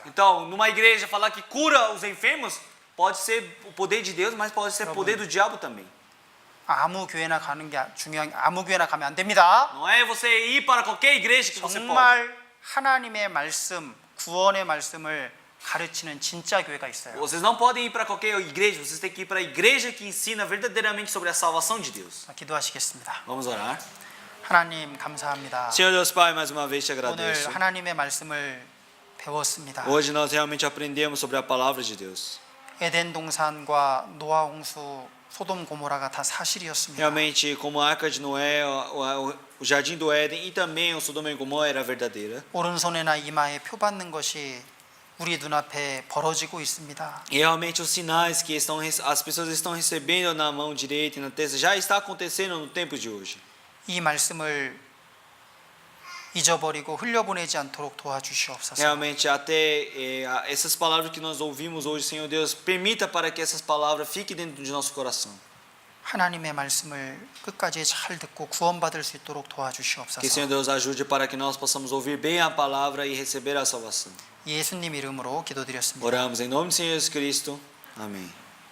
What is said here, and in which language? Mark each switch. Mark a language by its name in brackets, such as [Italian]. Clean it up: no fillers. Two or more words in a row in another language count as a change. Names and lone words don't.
[Portuguese] Então, numa igreja falar que cura os enfermos, pode ser o poder de Deus, mas pode ser o poder do diabo também. [Korean] 아무 교회나 가는 게 아무 교회나 가면 안 됩니다. [Portuguese] Não é você ir para qualquer igreja que você pode. [Korean] 정말 하나님의 말씀, 구원의 말씀을 가르치는 진짜 교회가 있어요. [Portuguese] Vocês não podem ir para qualquer igreja, vocês têm que ir para a igreja que ensina verdadeiramente sobre a salvação de Deus. [Korean] 기도하시겠습니다. [Portuguese] Vamos orar. [Korean] 하나님 감사합니다. [Portuguese] Senhor Deus Pai, mais uma vez te [Korean] 오늘 [Portuguese] agradeço. [Korean] 하나님의 말씀을 배웠습니다. [Portuguese] Hoje nós realmente aprendemos sobre a palavra de Deus. [Korean] 에덴 동산과 노아 홍수, 소돔 고모라가 다 사실이었습니다. [Portuguese] Realmente, como a Arca de Noé, o Jardim do Éden e também o Sodoma e Gomorra era verdadeira. [Korean] 오른손이나 이마에 표 받는 것이 우리 눈앞에 벌어지고 있습니다. [Portuguese] E realmente os sinais que as pessoas estão recebendo na mão direita e na testa já está acontecendo no tempo de hoje. [Korean] 이 말씀을 잊어버리고 흘려보내지 않도록 도와주시옵소서. [Portuguese] Realmente até essas palavras que nós ouvimos hoje, Senhor Deus, permita para que essas palavras fiquem dentro de nosso coração. [Korean] 하나님의 말씀을 끝까지 잘 듣고 구원받을 수 있도록 [Portuguese] Que [Korean] 도와주시옵소서. [Portuguese] Senhor Deus ajude para que nós possamos ouvir bem a palavra e receber a salvação. [Korean] 예수님 이름으로 기도드렸습니다. [Portuguese] Oramos em nome de Senhor Jesus Cristo. Amém.